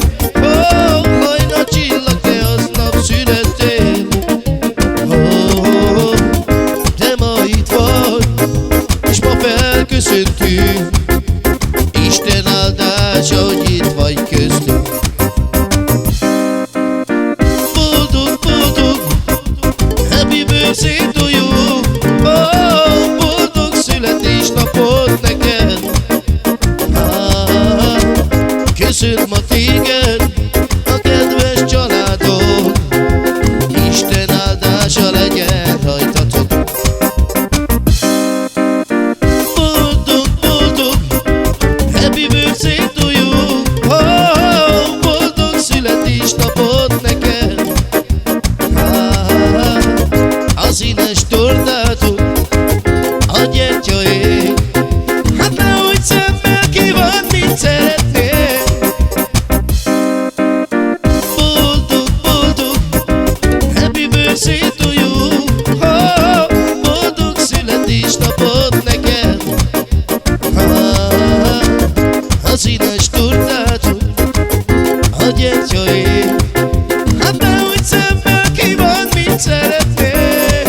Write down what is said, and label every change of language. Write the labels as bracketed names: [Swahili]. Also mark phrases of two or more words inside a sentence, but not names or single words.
[Hungarian] Hajna csillag, te aznap születtél. Te ma itt vagy, és ma felköszöntünk. Isten áldása, hogy itt vagy köztünk. Boldog, boldog, [English] happy birthday to you. [Hungarian] Boldog születésnapot neked. Köszönt ma téged a kedves családod. Isten áldása legyen rajtatok. [English] Happy birthday to you. [Hungarian] Boldog születésnapot neked. A színes tortátok, a gyertyaé. Hát nehogy szemmel kíván, mit szeretnél. Boldog, boldog, [English] happy birthday to you. [Hungarian] Boldog születésnapot neked. A színes tortátok, a gyertyaé. Hát nehogy szemmel kíván, mit szeretnél.